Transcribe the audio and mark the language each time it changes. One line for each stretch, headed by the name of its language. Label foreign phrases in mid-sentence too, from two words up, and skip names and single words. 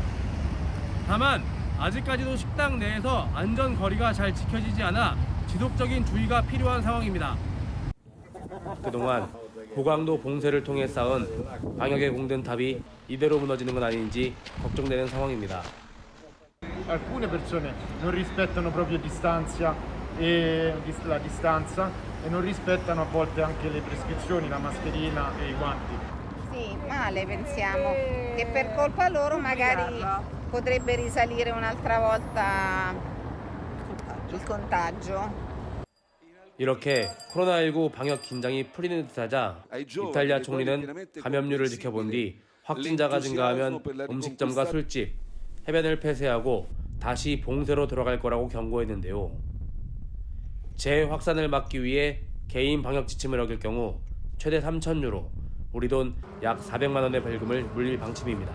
Korean: 다만 아직까지도 식당 내에서 안전 거리가 잘 지켜지지 않아 지속적인 주의가 필요한 상황입니다. 그동안 고강도 봉쇄를 통해 쌓은 방역의 공든탑이 이대로 무너지는 건 아닌지 걱정되는 상황입니다.
Italian: Alcune persone non rispettano proprio la distanza e non rispettano a volte anche le prescrizioni, la mascherina e i guanti. Sì, male pensiamo che per colpa loro magari potrebbe risalire un'altra volta il contagio.
Korean: 이렇게 코로나19 방역 긴장이 풀리는 듯하자 이탈리아 총리는 감염률을 지켜본 뒤 확진자가 증가하면 음식점과 술집, 해변을 폐쇄하고 다시 봉쇄로 돌아갈 거라고 경고했는데요. 재확산을 막기 위해 개인 방역 지침을 어길 경우 최대 3,000유로, 우리 돈 약 400만 원의 벌금을 물릴 방침입니다.